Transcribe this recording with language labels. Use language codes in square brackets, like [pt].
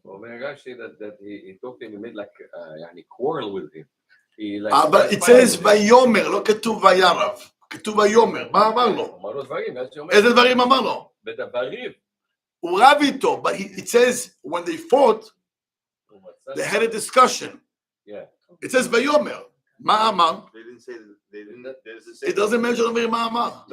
[en] Well, man, Rashi that he talked to him, he made like quarrel with him. He like. [he] אבל [en] it says [he] ויאמר, לא כתוב וירב. כתוב ויאמר. מה אמר לו? אמר לו דברים, איזה דברים אמר לו? בדברים. הוא רב איתו, [en] but it says when they fought, they had a discussion. Yeah. It says ויאמר. [he] מה אמר? [en] They didn't say that. They didn't. It doesn't mention מה אמר.